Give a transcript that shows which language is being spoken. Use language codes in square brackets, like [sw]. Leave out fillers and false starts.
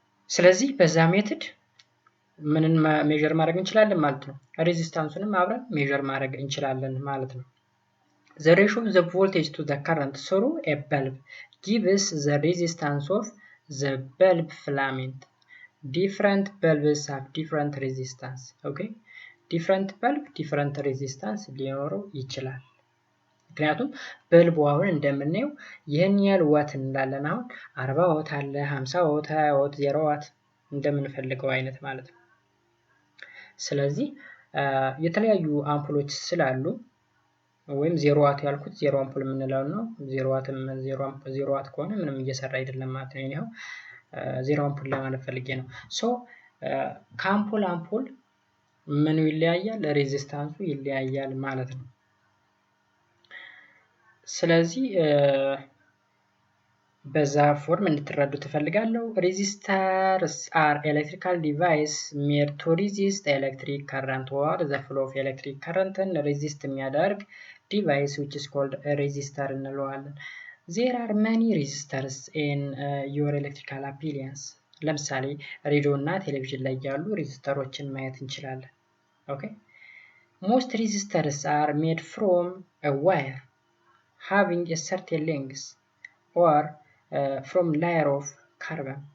[am] ስለዚህ በዛ ሜትድ ምንን ሜዠር ማድረግ እንችላለን ማለት ነው። ሬዚስታንሱንም አብረን ሜዠር ማድረግ እንችላለን ማለት ነው። [en] The ratio of the voltage to the current through a bulb gives the resistance of the bulb filament. Different bulbs have different resistance. Okay? Different bulb different resistance [am] ሊኖረው ይችላል። ምክንያቱም በልቡ አሁን እንደምናየው ይህን ያህል ዋት እንላለን። አሁን 40 ዋት አለ፣ 50 ዋት፣ 20 ዋት፣ 0 ዋት እንደምንፈልገው አይነት ማለት ነው። ስለዚህ የተለያዩ አምፖሎች ስላሉ ወይም 0 ዋት ያልኩት 0 አምፖል የምንለው ነው። 0 ዋት ከሆነ ምንም እየሰራ አይደለም ማለት ነው። ይሄው 0 አምፖል ለማለት ፈልጌ ነው። ሶ ከአምፖል አምፖል ምኑ ይለያያል? ሬዚስታንሱ ይለያያል ማለት ነው። ስለዚህ በዛ ፎርም እንድትረዱ ትፈልጋለሁ። ሬዚስተርስ አር ኤሌክትሪካል ዲቫይስ ሜድ ቱ ሬዚስት ኤሌክትሪክ ከረንት ኦር ዘ ፍሎ ኦፍ ኤሌክትሪክ ከረንትን ሬዚስት የሚያደርግ ዲቫይስ [en] which is called resistor [am] እንለዋለን። [en] there are many resistors in your electrical appliance. [am] ለምሳሌ ሬዲዮ እና ቴሌቪዥን ላይ ያሉ ሬዚስተሮችን ማየት እንችላለን። [en] ኦኬ most resistors are made from a wire having a certain length or from layer of carbon.